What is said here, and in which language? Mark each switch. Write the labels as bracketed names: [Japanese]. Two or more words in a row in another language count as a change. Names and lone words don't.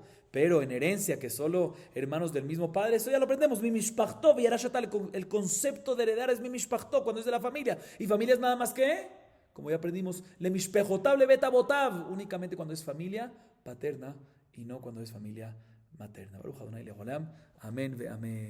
[Spanish] Pero en herencia, que solo hermanos del mismo padre, eso ya lo aprendemos. [Hebrew] מי משפחתו, [Spanish] el concepto de heredar es [Hebrew] מי משפחתו, [Spanish] cuando es de la familia. Y familia es nada más que, como ya aprendimos, [Hebrew] ל משפחותם ל בית אבותם, [Spanish] únicamente cuando es familia paterna y no cuando es familia materna. [Hebrew] ברוך אדוני לעולם. [Spanish] Amén ve amén.